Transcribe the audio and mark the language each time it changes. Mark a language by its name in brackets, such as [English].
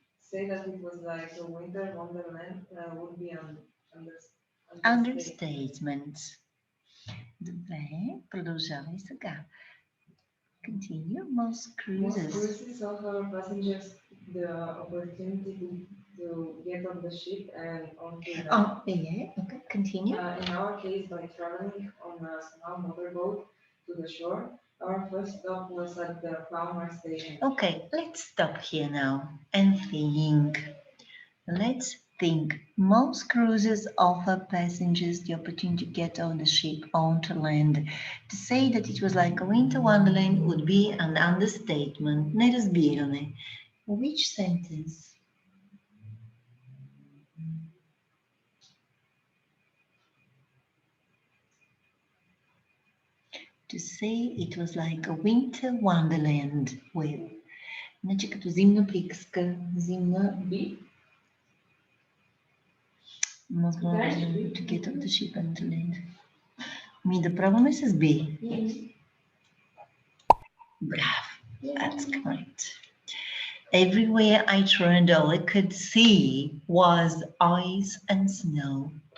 [English] Say that it was like a winter wonderland would be an understatement. [Bulgarian] Добре, продължавай сега. [English] Continue. Most cruises offer passengers the opportunity to get on the ship and onto land. Oh, yeah, okay, continue. In our case, by traveling on a small motorboat to the shore, our first stop was at the Palmer station. Okay, let's stop here now and think. Let's think. Most cruises offer passengers the opportunity to get on the ship onto land. To say that it was like a winter wonderland would be an understatement. [Bulgarian] Неразбиране. [English] Which sentence? To say it was like a winter wonderland. Well, [Bulgarian] значи като зимна приказка, зимна би. [English] To get off the ship and to land. [Bulgarian] Ми да пробваме с B. [English] Bravo. That's correct. Everywhere I turned, all I could see was ice and snow.